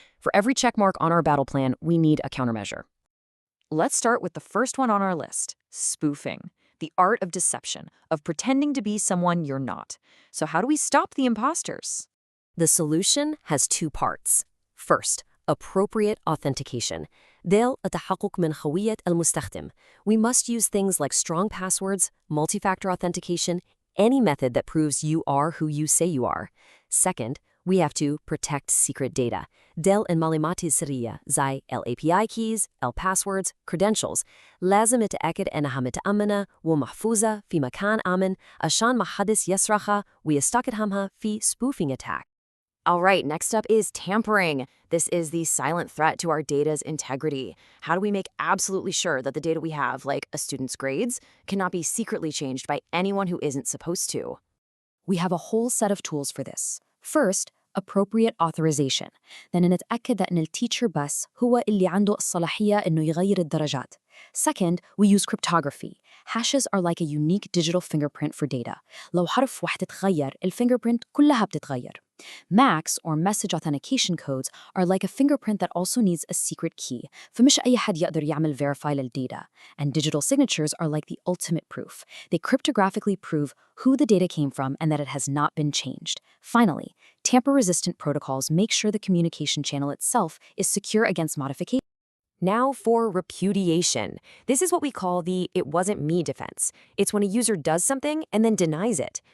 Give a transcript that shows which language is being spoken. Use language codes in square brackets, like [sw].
[en] For every checkmark on our battle plan, we need a countermeasure. Let's start with the first one on our list, spoofing. The art of deception, of pretending to be someone you're not. So how do we stop the imposters? The solution has two parts. First, appropriate authentication. [ar] ديل التحقق من هوية المستخدم. [en] We must use things like strong passwords, multi-factor authentication, any method that proves you are who you say you are. Second, we have to protect secret data. [ar] ديل المعلومات السرية زي [en] API keys, passwords, credentials. [ar] لازم نتأكد إنها متأمنة ومحفوظة في مكان آمن عشان ما حدش يسرقها ويستخدمها في spoofing attack. [en] All right, next up is tampering. This is the silent threat to our data's integrity. How do we make absolutely sure that the data we have, like a student's grades, cannot be secretly changed by anyone who isn't supposed to? We have a whole set of tools for this. First, appropriate authorization. [ar] then نتأكد إن التيتشر بس هو اللي عنده الصلاحية إنه يغير الدرجات. [en] Second, we use cryptography. Hashes are like a unique digital fingerprint for data. [ar] لو حرف واحد اتغير, الfingerprint كلها بتتغير. [en] MACs, or message authentication codes, are like a fingerprint that also needs a secret key. [ar] فمش أي حد يقدر يعمل verify للدata. [en] And digital signatures are like the ultimate proof. They cryptographically prove who the data came from and that it has not been changed. Finally, tamper-resistant protocols make sure the communication channel itself is secure against modification. Now for repudiation. This is what we call the "it wasn't me" defense. It's when a user does something and then denies it.